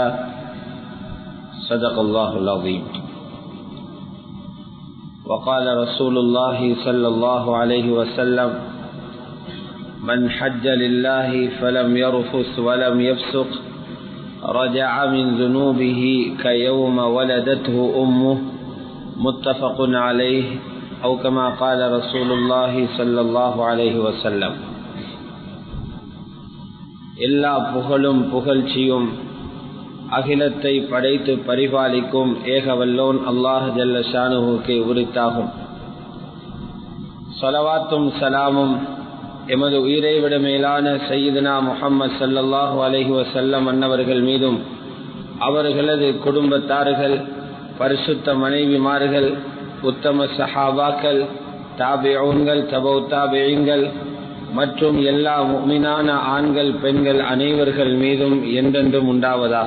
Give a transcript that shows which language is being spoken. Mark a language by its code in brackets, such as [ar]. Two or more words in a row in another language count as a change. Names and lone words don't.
[ar] صدق الله العظيم وقال رسول الله صلى الله عليه وسلم من حج لله فلم يرفث ولم يفسق رجع من ذنوبه كيوم ولدته أمه متفق عليه أو كما قال رسول الله صلى الله عليه وسلم [ta] எல்லா புகழும் புகழ்ச்சியும் அகிலத்தை படைத்து பரிபாலிக்கும் ஏகவல்லோன் அல்லாஹ் ஜல்ல ஷானுஹுக்கே உரித்தாகும். ஸலவாத்தும் சலாமும் எமது உயிரை விட மேலான சையீதுனா முஹம்மது [ar] صلى الله عليه وسلم [ta] அன்னவர்கள் மீதும் அவர்களது குடும்பத்தார்கள், பரிசுத்த மனைவிமார்கள், உத்தம சஹாபாக்கள், தாபிஊன்கள், தபௌ தாபிஈன்கள் மற்றும் எல்லா முஃமினான ஆண்கள் பெண்கள் அனைவர்கள் மீதும் என்றென்றும் உண்டாவதாக.